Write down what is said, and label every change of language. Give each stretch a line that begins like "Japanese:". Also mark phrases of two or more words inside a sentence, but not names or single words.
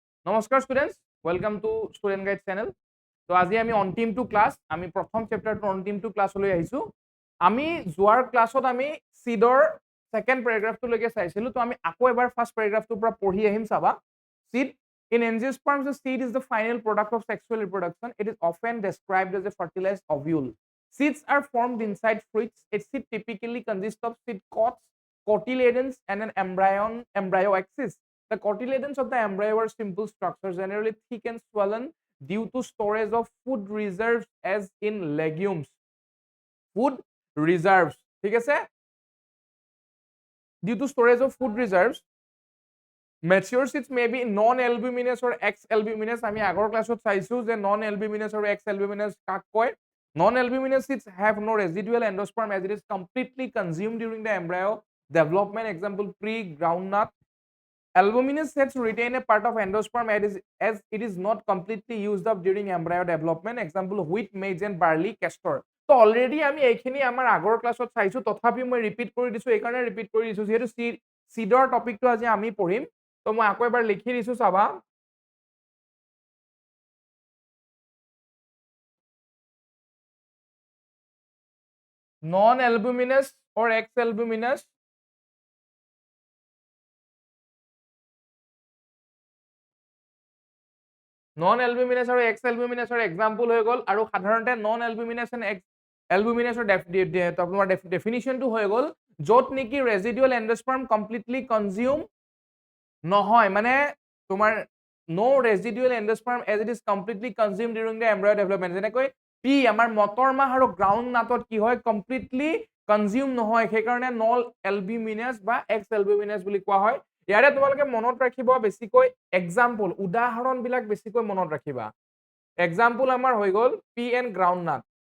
Assamese: নমস্কাৰ ষ্টুডেণ্টছ,
English: welcome to Student Guide channel.
Assamese: তো আজি আমি অন্তিমটো ক্লাছ, আমি প্ৰথম চেপ্টাৰটোৰ অন্তিমটো ক্লাছলৈ আহিছোঁ। আমি যোৱাৰ ক্লাছত আমি চিডৰ
English: second paragraphটোলৈকে
Assamese: চাইছিলোঁ। তো আমি আকৌ এবাৰ
English: first paragraphটোৰ
Assamese: পৰা পঢ়ি আহিম।
English: চাবা, চিড in angiosperms, the seed is the final product of sexual reproduction. It is often described as a fertilized ovule. Seeds are formed inside fruits. A seed typically consists of seed coats, cotyledons, and an embryo axis. The cotyledons of the embryo are simple structures, generally thick and swollen due to storage of food reserves as in legumes. Food reserves.
Assamese: ঠিক আছে?
English: Due to storage of food reserves, mature seeds may be non-albuminous or X-albuminous.
Assamese: আমি আগৰ ক্লাছত চাইছো যে
English: non-albuminous or X-albuminous
Assamese: কাক কয়।
English: Non-albuminous seeds have no residual endosperm as it is completely consumed during the embryo development. Example, pre-groundnut. Albuminous seeds retain a part of endosperm as it is not completely used up during embryo development. Example, wheat, maize and barley, castor.
Assamese: তো অলৰেডি আমি এইখিনি আমাৰ আগৰ ক্লাছত চাইছো, তথাপিও মই ৰিপিট কৰি দিছো। এইকাৰণে ৰিপিট কৰি দিছো যিহেতু চিডৰ টপিকটো আজি আমি পঢ়িম। তো মই আকৌ এবাৰ লিখি দিছো, চাবা।
English: Non-albuminous or X-albuminous.
Assamese: Non-albuminous আৰু X-albuminous এক্সাম্পল হৈ গ'ল, আৰু সাধাৰণতে
English: non-albuminous and X-albuminous
Assamese: তোমাৰ ডেফিনিশ্যনটো হৈ গ'ল য'ত নেকি
English: residual endosperm completely consume
Assamese: নহয়, মানে তোমাৰ
English: no residual endosperm as it is completely consumed during the embryo development.
Assamese: যেনেকৈ পি আমাৰ মটৰ মাহ আৰু গ্ৰাউণ্ড নাটত কি হয়,
English: completely consume
Assamese: নহয়, সেইকাৰণে
English: non-albuminous
Assamese: বা
English: X-albuminous
Assamese: বুলি কোৱা হয়। ইয়াৰে তোমালোকে মনত ৰাখিব বেছিকৈ এক্সাম্পল, উদাহৰণ বিলাক বেছিকৈ মনত ৰাখিবা। এক্সাম্পল আমাৰ হৈ গ'ল
English: pea and groundnut.